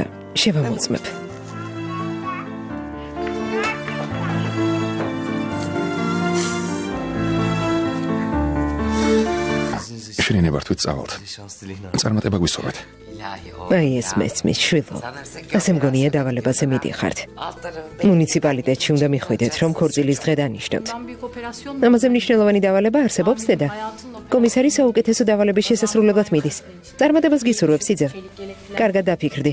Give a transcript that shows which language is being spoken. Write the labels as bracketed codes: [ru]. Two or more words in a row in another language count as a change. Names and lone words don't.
[ka] შევამოწმებ. შენი ნებართვით წავალთ. [tr] Şans dileğine. [ka] წარმატება გვისურვეთ. [tr] İlahi o. [ka] აი ეს მესმის შვილო. ასე მგონია დავალებაზე მიდიხართ. მუნიციპალიტეტში უნდა მიხვიდეთ, რომ ქორწილის დღე დანიშნოთ. ამაზე მნიშვნელოვანი დავალება არსებობს, დედა. კომისარი საუკეთესო დავალების შესასრულებლად მიდის. წარმატებას გისურვებ, სიძე. კარგად დაფიქრდი.